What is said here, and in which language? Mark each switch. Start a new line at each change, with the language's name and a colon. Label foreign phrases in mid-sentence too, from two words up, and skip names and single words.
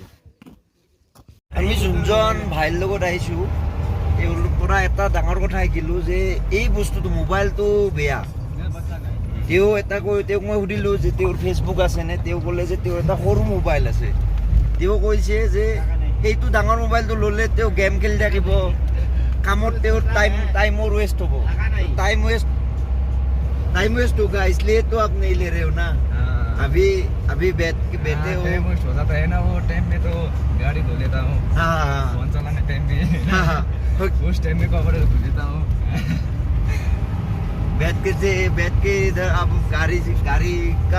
Assamese: আমি যোনজন ভাইৰ লগত আহিছোঁ তেওঁলোকৰ পৰা এটা ডাঙৰ কথা শিকিলোঁ যে এই বস্তুটো মোবাইলটো বেয়া। তেওঁক মই সুধিলোঁ যে তেওঁৰ ফেচবুক আছেনে? তেওঁ ক'লে যে তেওঁৰ এটা সৰু মোবাইল আছে। তেওঁ কৈছে যে সেইটো ডাঙৰ মোবাইলটো ল'লে তেওঁ গেম খেলি থাকিব, কামত তেওঁৰ টাইমৰ ৱেষ্ট হ'ব।
Hindi: टाइम वेस्ट होगा, इसलिए तो आप नहीं ले रहे हो ना। अभी बैठे हो। टाइम वेस्ट हो जाता है ना, वो टाइम में तो गाड़ी धो लेता हूँ। फोन चलाने टाइम में उस टाइम में कपड़े धो लेता हूँ। बैठ के इधर अब गाड़ी का।